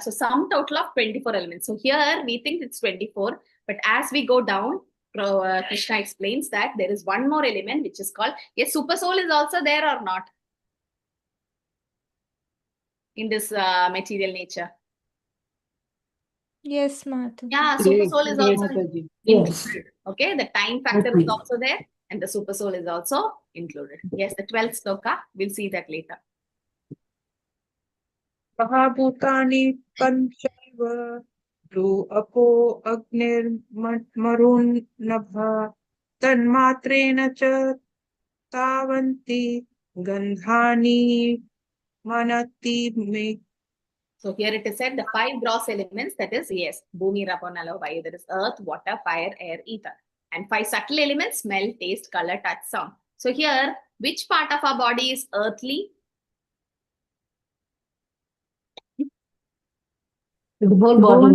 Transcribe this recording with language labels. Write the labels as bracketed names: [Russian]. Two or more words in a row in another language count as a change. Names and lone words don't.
[English] So sum total of 24 elements. So here we think it's 24, but as we go down, Krishna explains that there is one more element which is called, yes, super soul is also there or not in this material nature. Yes, Mataji. Yeah, super soul is also Yes. included. Okay, the time factor is also there, and the super soul is also included. Yes, the 12th sloka, we'll see that later. [Sanskrit] Mahabhutani panchaiva Dhru apo agnir marun nabha tanmatrena cha tavanti gandhani manati me [English] So here it is said the 5 gross elements, that is, yes, [Sanskrit] Bhumi, Rapo, Nalo, Vayu, [English] that is earth, water, fire, air, ether. And 5 subtle elements, smell, taste, color, touch, sound. So here, which part of our body is earthly? The whole body.